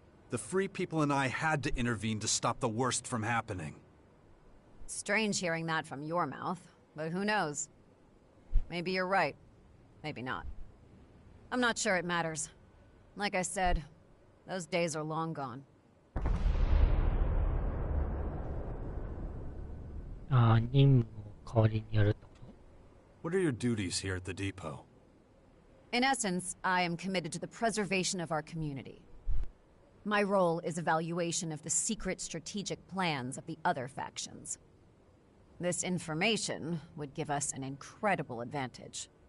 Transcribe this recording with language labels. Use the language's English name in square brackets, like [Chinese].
[English] The Free People and I had to intervene to stop the worst from happening. Strange hearing that from your mouth, but who knows? Maybe you're right. Maybe not. I'm not sure it matters. Like I said, those days are long gone. [Japanese] ああ、任務を代わりにやるってこ [English] What are your duties here at the depot? In essence, I am committed to the preservation of our community. My role is evaluation of the secret strategic plans of the other factions. This information would give us an incredible advantage.